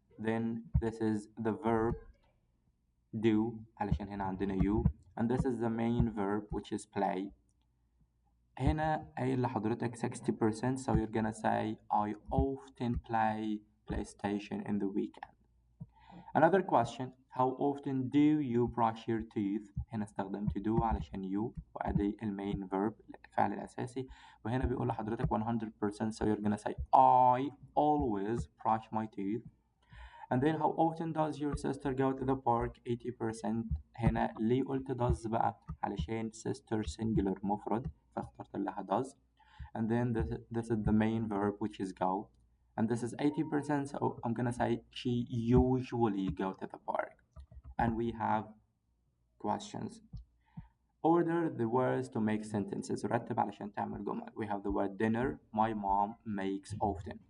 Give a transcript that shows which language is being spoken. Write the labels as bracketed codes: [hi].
[en] Then this is the verb do [ar] علشان هنا عندنا [en] you. And this is the main verb which is play. [ar] هنا قايل لحضرتك 60%, [en] so you're gonna say I often play PlayStation in the weekend. Another question, how often do you brush your teeth? [ar] هنا استخدمت do علشان you وأدي المين verb الفعل الأساسي. وهنا بيقول لحضرتك 100%, [en] so you're gonna say I always brush my teeth. And then how often does your sister go to the park? 80%. [ar] هنا ليه قلت does بقى؟ علشان sister singular مفرد فاخترت لها does. [en] And then this is the main verb which is go. And this is 80%, so I'm gonna say she usually go to the park. And we have questions. Order the words to make sentences. [ar] رتب علشان تعمل جمل. [en] We have the word dinner. My mom makes often.